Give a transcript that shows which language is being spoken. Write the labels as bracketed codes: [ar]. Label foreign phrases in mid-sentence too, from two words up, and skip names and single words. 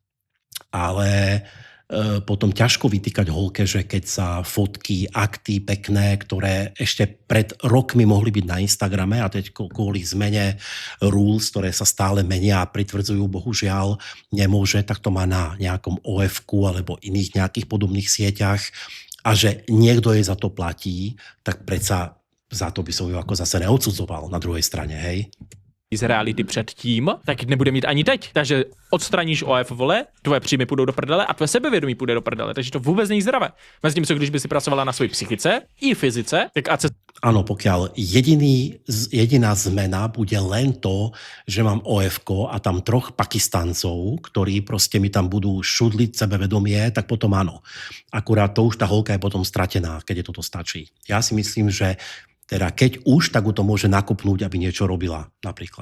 [sk] ale potom ťažko vytýkať holke, že keď sa fotky, akty pekné, ktoré ešte pred rokmi mohli byť na Instagrame a teď kvôli zmene rules, ktoré sa stále menia a pritvrdzujú, bohužiaľ nemôže, tak to má na nejakom OF-ku alebo iných nejakých podobných sieťach a že niekto jej za to platí, tak predsa za to by som ju ako zase neodsudzoval na druhej strane, hej. [cs] Z reality předtím, tak nebude mít ani teď. Takže odstraníš OF, vole, tvoje příjmy půjdou do prdele a tvoje sebevědomí půjde do prdele. Takže to vůbec není zdravé. Mezi tím, co když by si pracovala na své psychice i fyzice, tak a [sk] Áno, pokiaľ jediná zmena bude len to, že mám OF-ko a tam 3 Pakistancov, ktorí proste mi tam budú šudliť sebevedomie, tak potom áno. Akurát to už tá holka je potom stratená, keď je toto stačí. Ja si myslím, že Teda keď už, tak ju to môže nakopnúť, aby niečo robila napríklad.